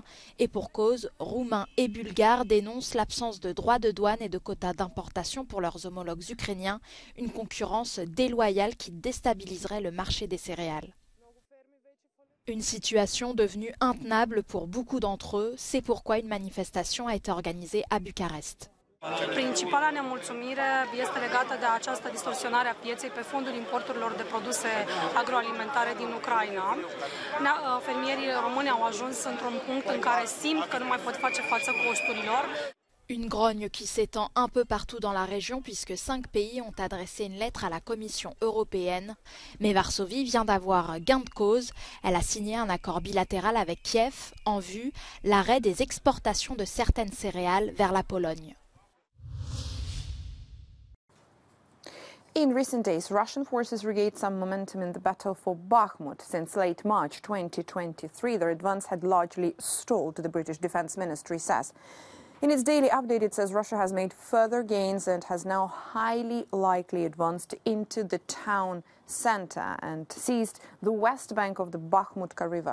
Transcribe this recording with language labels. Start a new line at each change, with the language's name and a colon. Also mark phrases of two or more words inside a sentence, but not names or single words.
French: Et pour cause, Roumains et Bulgares dénoncent l'absence de droits de douane et de quotas d'importation pour leurs homologues ukrainiens. Une concurrence déloyale qui déstabiliserait le marché des céréales. Une situation devenue intenable pour beaucoup d'entre eux. C'est pourquoi une manifestation a été organisée à Bucarest.
Romanian: Principala nemulțumire este legată de această distorsionare a pieței pe fondul importurilor de produse agroalimentare din Ucraina. Fermierii români au ajuns într-un punct în care simt că nu mai pot face față costurilor.
French: Une grogne qui s'étend un peu partout dans la région puisque 5 pays ont adressé une lettre à la Commission européenne. Mais Varsovie vient d'avoir gain de cause. Elle a signé un accord bilatéral avec Kiev en vue l'arrêt des exportations de certaines céréales vers la Pologne.
English: In recent days, Russian forces regained some momentum in the battle for Bakhmut. Since late March 2023, their advance had largely stalled, the British Defense Ministry says. In its daily update, it says Russia has made further gains and has now highly likely advanced into the town center and seized the west bank of the Bakhmutka River.